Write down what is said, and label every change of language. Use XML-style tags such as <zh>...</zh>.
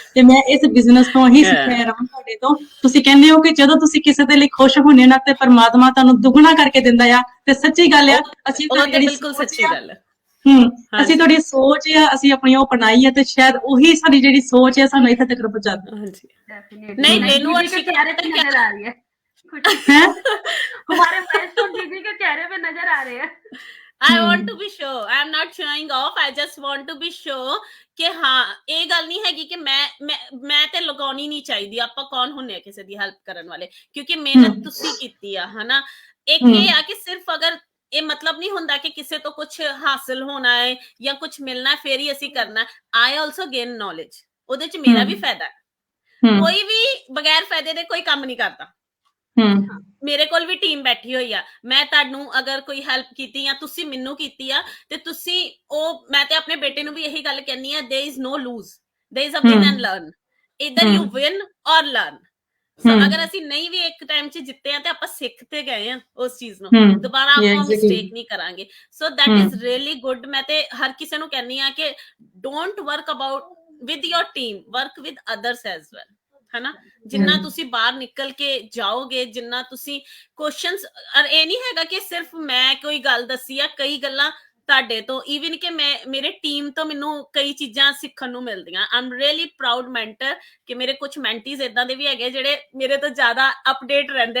<pa>ਤੇ ਮੈਂ ਇਸ ਬਿਜ਼ਨਸ ਤੋਂ ਹੀ ਸਿੱਖਿਆ ਰਮਨ ਤੁਹਾਡੇ ਤੋਂ। ਤੁਸੀਂ ਕਹਿੰਦੇ ਹੋ ਕਿ ਜਦੋਂ ਤੁਸੀਂ ਕਿਸੇ ਦੇ ਲਈ ਖੁਸ਼ ਹੁੰਦੇ ਨਾ ਤੇ ਪਰਮਾਤਮਾ ਤੁਹਾਨੂੰ ਦੁੱਗਣਾ ਕਰਕੇ ਦਿੰਦਾ ਆ, ਤੇ ਸੱਚੀ ਗੱਲ ਆ। ਅਸੀਂ ਬਿਲਕੁਲ ਸੱਚੀ ਗੱਲ ਹੈ। ਅਸੀਂ ਤੁਹਾਡੀ ਸੋਚ ਆ ਅਸੀਂ ਆਪਣੀ ਉਹ ਅਪਣਾਈ ਹੈ, ਤੇ ਸ਼ਾਇਦ ਉਹੀ ਸਾਡੀ ਜਿਹੜੀ ਸੋਚ ਹੈ ਸਾਨੂੰ ਇੱਥੇ ਤੱਕ ਪਹੁੰਚਾਦੀ।</pa> <hi>नहीं, रेनू और के चेहरे पे नजर आ रही है हमारे माइलस्टोन दीदी के चेहरे पे नजर आ रहे हैं।</hi> <en>I want to be sure, I am not showing off, I just want to be sure</en> <pa>ਕਿ ਹਾਂ ਇਹ ਗੱਲ ਨਹੀਂ ਹੈਗੀ ਕਿ ਮੈਂ ਤੇ ਲਗਾਉਣੀ ਨਹੀਂ ਚਾਹੀਦੀ। ਆਪਾਂ ਕੌਣ ਹੁੰਨੇ ਆ ਕਿਸੇ ਦੀ ਹੈਲਪ ਕਰਨ ਵਾਲੇ, ਕਿਉਂਕਿ ਮਿਹਨਤ ਤੁਸੀਂ ਕੀਤੀ ਆ, ਹਨਾ। ਇੱਕ ਇਹ ਆ ਕਿ ਸਿਰਫ ਅਗਰ ਇਹ ਮਤਲਬ ਨਹੀਂ ਹੁੰਦਾ ਕਿ ਕਿਸੇ ਤੋਂ ਕੁਝ ਹਾਸਲ ਹੋਣਾ ਹੈ ਜਾਂ ਕੁਝ ਮਿਲਣਾ ਫਿਰ ਹੀ ਅਸੀਂ ਕਰਨਾ।</pa> <en>I also gain knowledge,</en> <pa>ਉਹਦੇ ਚ ਮੇਰਾ ਵੀ ਫਾਇਦਾ ਹੈ। ਕੋਈ ਵੀ ਬਗੈਰ ਫਾਇਦੇ ਦੇ ਕੋਈ ਕੰਮ ਨਹੀਂ ਕਰਦਾ। ਮੇਰੇ ਕੋਲ ਵੀ ਟੀਮ ਬੈਠੀ ਹੋਈ ਆ, ਮੈਂ ਤੁਹਾਨੂੰ ਅਗਰ ਕੋਈ ਹੈਲਪ ਕੀਤੀ ਜਾਂ ਤੁਸੀਂ ਮੈਨੂੰ ਕੀਤੀ ਆ ਤੇ ਤੁਸੀਂ ਉਹ, ਮੈਂ ਤੇ ਆਪਣੇ ਬੇਟੇ ਨੂੰ ਵੀ ਇਹੀ ਗੱਲ ਕਹਿੰਦੀ ਆ,</pa> <en>there is no lose, there is a win and learn, either you win or learn।</en> <pa>ਅਗਰ ਅਸੀਂ ਨਹੀਂ ਵੀ ਇੱਕ ਟਾਈਮ 'ਚ ਜਿੱਤੇ ਆ ਤੇ ਆਪਾਂ ਸਿੱਖ ਤੇ ਗਏ ਆ ਉਸ ਚੀਜ਼ ਨੂੰ, ਦੁਬਾਰਾ ਆਪਾਂ ਮਿਸਟੇਕ ਨਹੀਂ ਕਰਾਂਗੇ। ਸੋ</pa> <en>that is really good।</en> <pa>ਮੈਂ ਤੇ ਹਰ ਕਿਸੇ ਨੂੰ ਕਹਿੰਦੀ ਆ ਕਿ</pa> <en>don't work about with your team, work with others as well,</en> <pa>ਹਨਾ। ਜਿੰਨਾ ਤੁਸੀਂ ਬਾਹਰ ਨਿਕਲ ਕੇ ਜਾਓਗੇ, ਜਿੰਨਾ ਤੁਸੀਂ ਕੁਐਸਚਨਸ, ਇਹ ਨਹੀਂ ਹੈਗਾ ਕਿ ਸਿਰਫ ਮੈਂ ਕੋਈ ਗੱਲ ਦੱਸੀ ਆ, ਕਈ ਗੱਲਾਂ ਤੁਹਾਡੇ ਤੋਂ, ਈਵਨ ਕਿ ਮੇਰੇ ਟੀਮ ਤੋਂ ਮੈਨੂੰ ਕਈ ਚੀਜ਼ਾਂ ਸਿੱਖਣ ਨੂੰ ਮਿਲਦੀਆਂ।</pa> <en>I am really proud mentor</en> <pa>ਕਿ ਮੇਰੇ ਕੁਝ ਮੈਂਟੀਜ਼ ਇਦਾਂ ਦੇ ਵੀ ਹੈਗੇ ਜਿਹੜੇ ਮੇਰੇ ਤੋਂ ਜ਼ਿਆਦਾ ਅਪਡੇਟ ਰਹਿੰਦੇ ਨੇ,</pa>